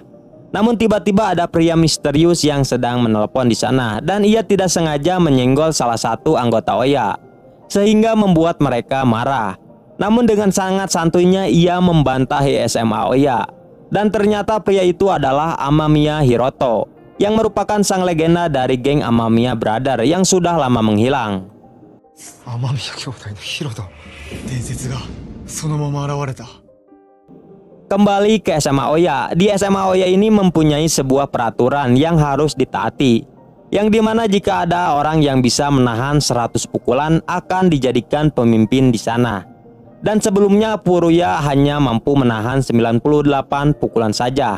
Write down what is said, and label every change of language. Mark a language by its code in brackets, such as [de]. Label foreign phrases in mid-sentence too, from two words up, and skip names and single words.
[id] Namun tiba-tiba ada pria misterius yang sedang menelpon di sana dan ia tidak sengaja menyenggol salah satu anggota Oya, sehingga membuat mereka marah. Namun dengan sangat santuinya ia membantahi SMA Oya. Dan ternyata pria itu adalah Amamiya Hiroto, yang merupakan sang legenda dari geng Amamiya Brother yang sudah lama menghilang. [ja] Amamiya 兄弟のヒロト、伝説がそのまま現れた。 [id] Kembali ke SMA Oya. Di SMA Oya ini mempunyai sebuah peraturan yang harus ditaati, yang dimana jika ada orang yang bisa menahan 100 pukulan akan dijadikan pemimpin di sana. Dan sebelumnya Furuya hanya mampu menahan 98 pukulan saja.